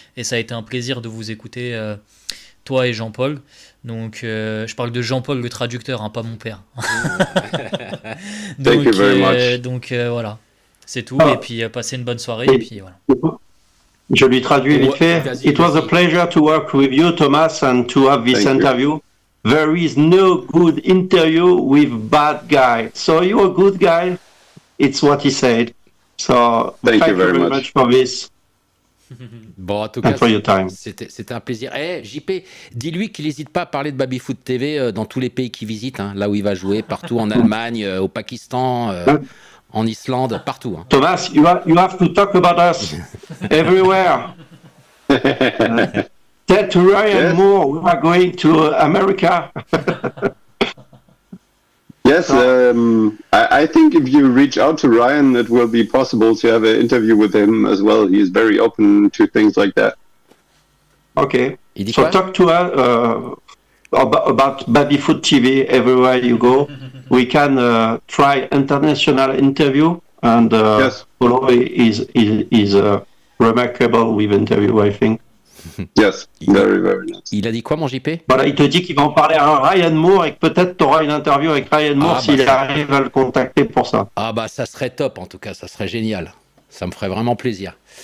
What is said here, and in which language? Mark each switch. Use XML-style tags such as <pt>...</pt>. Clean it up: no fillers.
<fr>Et ça a été un plaisir de vous écouter, toi et Jean-Paul. Donc, je parle de Jean-Paul, le traducteur, pas mon père.</fr> <en>Thank you very much.</en> <fr>Donc voilà, c'est tout. Et puis, passez une bonne soirée. Et puis voilà. Je lui traduis vite fait.</fr> <en>It was a pleasure to work with you, Thomas, and to have this interview. There is no good interview with bad guy. So you're a good guy. It's what he said. So thank you very much for this.</en> <fr>Bon, en tout cas,</fr> <en>for your time.</en> <fr>C'était un plaisir. JP, dis-lui qu'il n'hésite pas à parler de BabyFoot TV dans tous les pays qu'il visite, là où il va jouer, partout en Allemagne, au Pakistan, en Islande, partout.</fr> <en>Thomas, you have to talk about us everywhere. Tell to Ryan Moore we are going to America. Yes, I think if you reach out to Ryan, it will be possible to have an interview with him as well. He is very open to things like that. Okay.</en> <fr>Il dit</fr> <en>so</en> <fr>quoi?</fr> <en>talk to her. about BabyFoot TV everywhere you go. We can try international interview and Yes. Polo is remarkable with interview, I think. Yes, very, very nice.</en> <fr>Il a dit quoi, mon JP? Voilà, il te dit qu'il va en parler à Ryan Moore et que peut-être tu auras une interview avec Ryan Moore s'il arrive à le contacter pour ça. Ah bah ça serait top, en tout cas, ça serait génial. Ça me ferait vraiment plaisir.</fr>